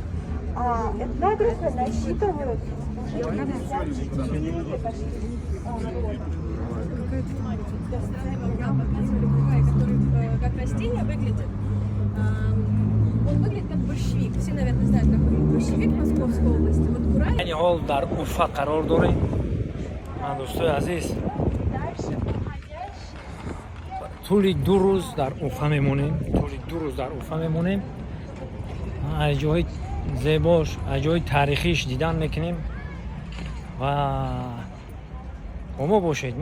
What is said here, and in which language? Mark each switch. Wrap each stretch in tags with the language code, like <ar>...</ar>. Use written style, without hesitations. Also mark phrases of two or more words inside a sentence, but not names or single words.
<ru>Этнографы насчитывают уже 54 башкирских рода. Как растение выглядит. Он выглядит как борщевик. Все, наверное, знают, какой борщевик в Московской области. Вот Курай.</ru> <tg>یعنی حال در اوفا قرار داریم من دوستای عزیز طولی 2 روز در اوفا میمونیم از جای زیباش از جای تاریخیش دیدن میکنیم و با ما باشید.</tg>